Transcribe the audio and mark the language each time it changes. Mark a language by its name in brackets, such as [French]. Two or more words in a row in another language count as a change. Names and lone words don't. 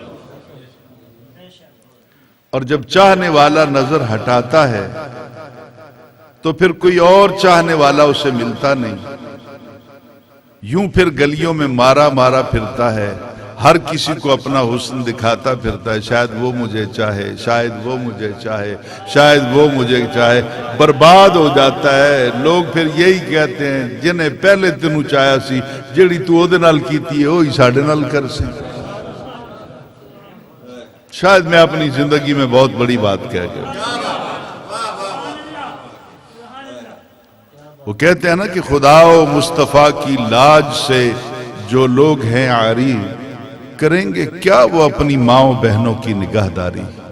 [Urdu] اور جب چاہنے والا نظر ہٹاتا ہے تو پھر کوئی اور چاہنے والا اسے ملتا نہیں، یوں پھر گلیوں میں مارا مارا پھرتا ہے، ہر کسی کو اپنا حسن دکھاتا پھرتا ہے، شاید وہ مجھے چاہے، شاید وہ مجھے چاہے، شاید وہ مجھے چاہے، برباد ہو جاتا ہے۔ لوگ پھر یہی کہتے ہیں [Punjabi] جنہیں پہلے تینوں چاہیا سی، جیڑی تو او دے نال کیتی ہے وہی ساڈے نال کر سی۔ [Urdu] شاید میں اپنی زندگی میں بہت بڑی بات کہہ گیا۔ وہ کہتے ہیں نا کہ خدا و مصطفیٰ کی لاج سے جو لوگ ہیں عاری، کریں گے کیا وہ اپنی ماؤں بہنوں کی نگہداری۔